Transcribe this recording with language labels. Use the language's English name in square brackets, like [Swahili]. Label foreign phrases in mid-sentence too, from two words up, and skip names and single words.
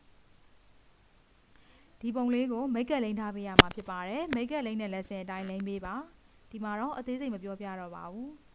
[Burmese] ဒီပုံလေးကို [English] make up [Burmese] လိမ့်ထားပေးရမှာဖြစ်ပါတယ် [English] make up [Burmese] လိမ့်တဲ့ lesson အတိုင်းလိမ့်ပေးပါဒီမှာတော့အသေးစိတ်မပြောပြတော့ပါဘူး